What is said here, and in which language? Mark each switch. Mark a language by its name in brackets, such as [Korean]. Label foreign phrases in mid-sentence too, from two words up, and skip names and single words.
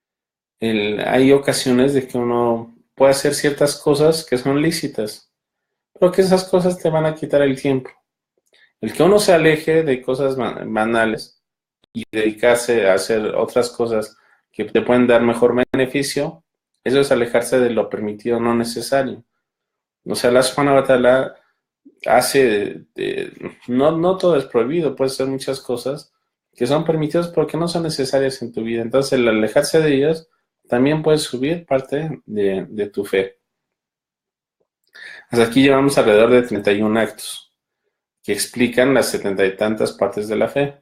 [Spanish] Hay ocasiones de que uno puede hacer ciertas cosas que son lícitas, porque esas cosas te van a quitar el tiempo. El que uno se aleje de cosas banales y dedicarse a hacer otras cosas que te pueden dar mejor beneficio, eso es alejarse de lo permitido no necesario. O sea, Allah [Arabic] سبحانه وتعالى [Spanish] hace, no todo es prohibido, puede ser muchas cosas que son permitidas porque no son necesarias en tu vida. Entonces, el alejarse de ellas también puede subir parte de tu fe. Hasta aquí llevamos alrededor de 31 actos que explican las 70 y tantas partes de la fe.